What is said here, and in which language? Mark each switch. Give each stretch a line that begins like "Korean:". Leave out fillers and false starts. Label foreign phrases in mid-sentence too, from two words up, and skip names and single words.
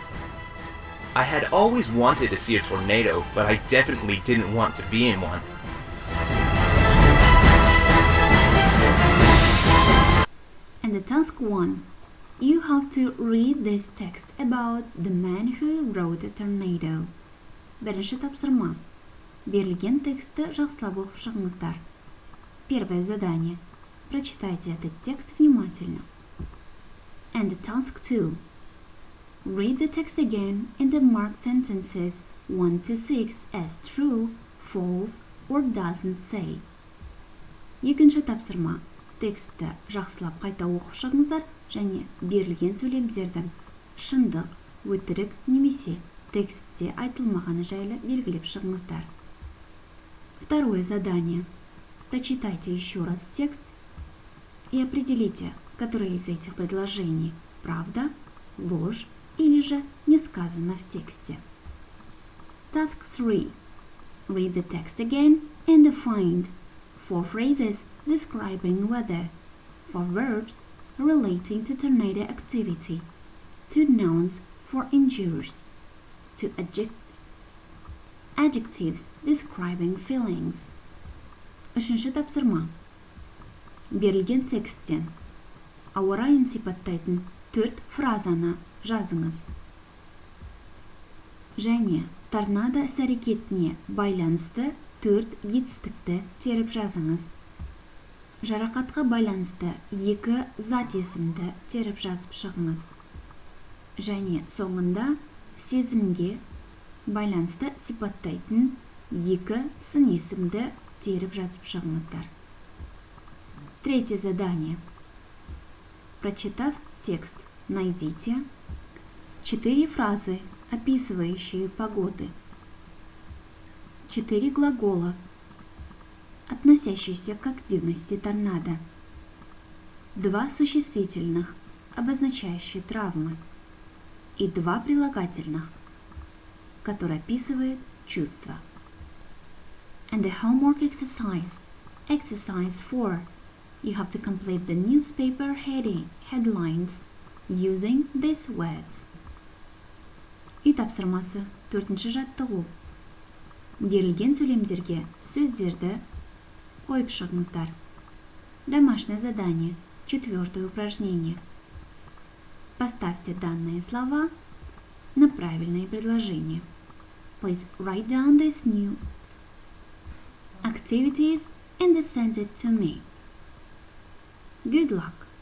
English: I had always wanted to see a tornado, but I definitely didn't want to be in one. And the task 1. You have to read this text about the man who wrote a tornado.
Kazakh: Бірінші тапсырма. Берілген тексті жақсылап оқып шығыңыздар.
Russian: Первое задание. Прочитайте этот текст внимательно.
English: And task 2. Read the text again and mark sentences 1 to 6 as true, false, or doesn't say.
Kazakh: Екінші тапсырма. Текстті жақсылап қайта оқып шығыңыздар және берілген сөйлемдердің шындық, өтірік немесе текстте айтылмағаны жайлы белгілеп шығыңыздар.
Russian: Второе задание. Прочитайте еще раз текст и определите, которое из этих предложений правда, ложь или же не сказано в тексте.
English: Task 3. Read the text again and find 4 phrases describing weather, 4 verbs relating to tornado activity, 2 nouns for injures, 2 adjectives describing feelings.
Kazakh: Үшінші тапсырма. Берілген тексттен ауа райын сипаттайтын 4 фразаны жазыңыз. Және торнадо іс-әрекетіне байланысты 4 етістікті теріп жазыңыз. Жарақатқа байланысты 2 зат есімді теріп жазып шығыңыз. Және соңында сезімге байланысты сипаттайтын 2 сын есімді теріп жазып шығыңыздар.
Russian: Третье задание. Прочитав текст, найдите 4 фразы, описывающие погоды, 4 глагола, относящиеся к активности торнадо, 2 существительных, обозначающие травмы, и 2 прилагательных, которые описывают чувства.
English: And the homework exercise. Exercise 4. You have to complete the newspaper headlines using these words.
Kazakh: Үй тапсырмасы 4-ші жаттығу. Берілген сөйлемдерге сөздерді қойып шығыңыздар.
Russian: Домашнее задание. 4-е упражнение. Поставьте данные слова на правильные предложения.
English: Please write down these new activities and send it to me. Good luck!